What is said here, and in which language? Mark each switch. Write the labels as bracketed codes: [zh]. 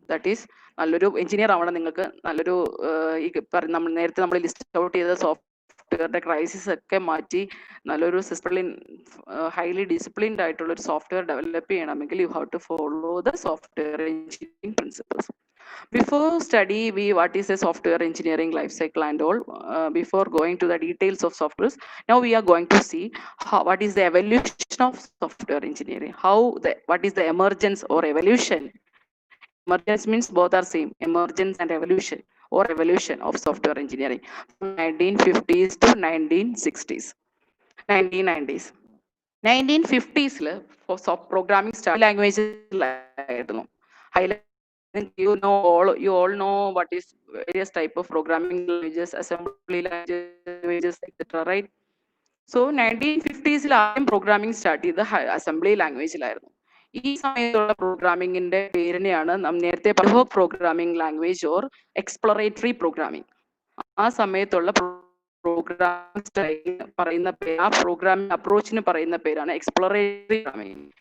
[ml] That is നല്ലൊരു engineer ആവണം നിങ്ങൾക്ക്. നല്ലൊരു നമ്മൾ നേരത്തെ ലിസ്റ്റ് ഔട്ട് ചെയ്ത സോഫ്റ്റ്വെയറിന്റെ ക്രൈസിസ് ഒക്കെ മാറ്റി നല്ലൊരു ഹൈലി ഡിസിപ്ലിൻഡ് ആയിട്ടുള്ള ഒരു സോഫ്റ്റ്വെയർ ഡെവലപ്പ് ചെയ്യണമെങ്കിൽ [en] You have to follow the software engineering principles. Before study, what is a software engineering life cycle and all. Before going to the details of softwares, now we are going to see what is the evolution of software engineering. What is the emergence or evolution? Emergence means both are same. Emergence and evolution of software engineering from 1950s to 1960s, 1990s. 1950s for programming style language ആയിരുന്നു. You all know what is various type of programming languages, assembly languages, etc. Right? [ml] So 1950s ആദ്യം programming start ചെയ്ത് assembly ലാംഗ്വേജിലായിരുന്നു. ഈ സമയത്തുള്ള പ്രോഗ്രാമിംഗിന്റെ പേരിനെയാണ് നേരത്തെ programming language or exploratory programming. ആ സമയത്തുള്ള programming style പറയുന്ന പേര്, ആ പ്രോഗ്രാമിംഗ് അപ്രോച്ചിന് പറയുന്ന പേരാണ് എക്സ്പ്ലോറേറ്ററി പ്രോഗ്രാമിംഗ്.